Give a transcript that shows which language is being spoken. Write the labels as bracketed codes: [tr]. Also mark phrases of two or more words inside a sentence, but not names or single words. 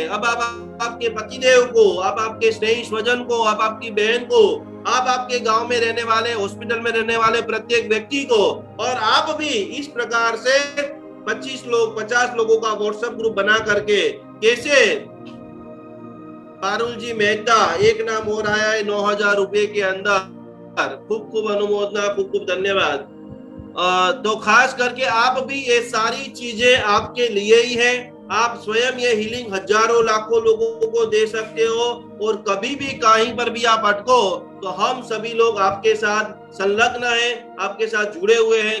[hi] अब आप आपके पतिदेव को, आप आपके स्नेही स्वजन को, आप आपकी बहन को, आप आपके गांव में रहने वाले, हॉस्पिटल में रहने वाले प्रत्येक व्यक्ति को, और आप भी इस प्रकार से 25 लोग 50 लोगों का व्हाट्सएप ग्रुप बना करके, कैसे पारुल जी मेहता एक नाम और आया है 9,000 रुपए के अंदर, खूब खूब अनुमोदना, खूब खूब धन्यवाद। तो खास करके आप भी ये सारी चीजें आपके लिए ही है। आप स्वयं ये हीलिंग हजारों लाखों लोगों को दे सकते हो, और कभी भी कहीं पर भी आप अटको तो हम सभी लोग आपके साथ संलग्न हैं, आपके साथ जुड़े हुए हैं।